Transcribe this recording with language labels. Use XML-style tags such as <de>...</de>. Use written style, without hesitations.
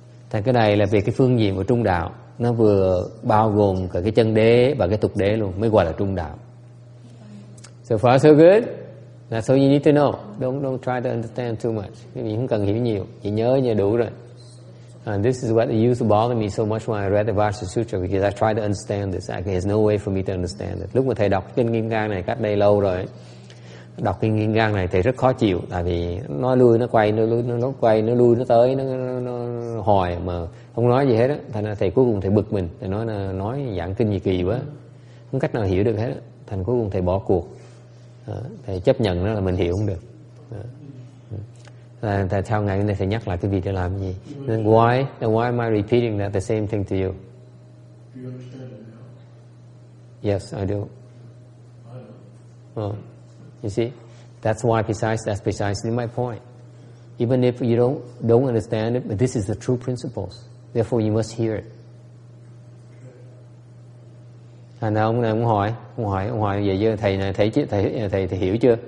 <vi>Thì cái này là về cái phương diện của trung đạo. Nó vừa bao gồm cả cái chân đế và cái tục đế luôn, mới gọi là trung đạo.</vi> <en>So far so good. That's all you need to know. Don't try to understand too much.</en> <vi>Mình không cần hiểu nhiều, chỉ nhớ đủ rồi.</vi> <en>And this is what used to bother me so much when I read the Vajra Sutra, because I tried to understand this. There's no way for me to understand it.</en> <vi>Lúc mà thầy đọc kinh Kim Cang này cách đây lâu rồi, đọc kinh Kim Cang này thầy rất khó chịu, tại vì nó lui nó quay, nó quay nó lui nó tới, nó hồi mà không nói gì hết á. Thành ra thầy cuối cùng thầy bực mình, thầy nói là nói dạng kinh gì kỳ quá, không cách nào hiểu được hết á. Thành cuối cùng thầy bỏ cuộc. Thầy chấp nhận nó là mình hiểu không được. Tại sao ngày hôm nay thầy nhắc lại cái việc để làm gì?</vi> <en>Then why am I repeating that the same thing to you? Do you understand it now? Yes, I do. I don't. You see, that's precisely my point. Even if you don't understand it, but this is the true principles. Therefore, you must hear it.</en> <vi>Thành ra ông này ông hỏi vậy chứ thầy này thầy hiểu chưa?</vi>